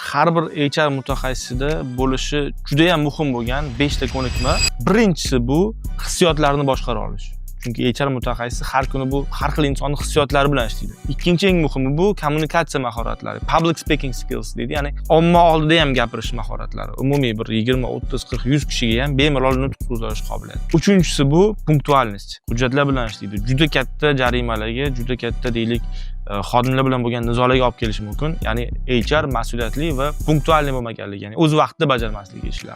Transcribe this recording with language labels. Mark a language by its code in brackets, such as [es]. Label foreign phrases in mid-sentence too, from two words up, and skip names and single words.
[uz] har bir HR mutaxassisida bo'lishi juda ham muhim bo'lgan 5 ta ko'nikma. Birinchisi bu hissiyotlarni boshqara olish. Chunki HR mutaxassisi har kuni bu har xil insonning hissiyotlari bilan ishlaydi. Ikkinchi eng muhimi bu kommunikatsiya mahoratlari, [en] public speaking skills [uz] deydi, ya'ni omma oldida ham gapirish mahoratlari. Umumiy bir 20, 30, 40, 100 kishiga ham bemalol nutq so'zlash qobiliyati. Uchinchisi bu punktualnost. Hujjatlar bilan ishlaydi. Juda katta jarimalarga, juda katta deylik xodimlar bilan bo'lgan nizolarga olib kelishi mumkin. Ya'ni HR mas'uliyatli va punktualniy bo'lmaganligi, ya'ni o'z vaqtida bajarmasligi ishlarni.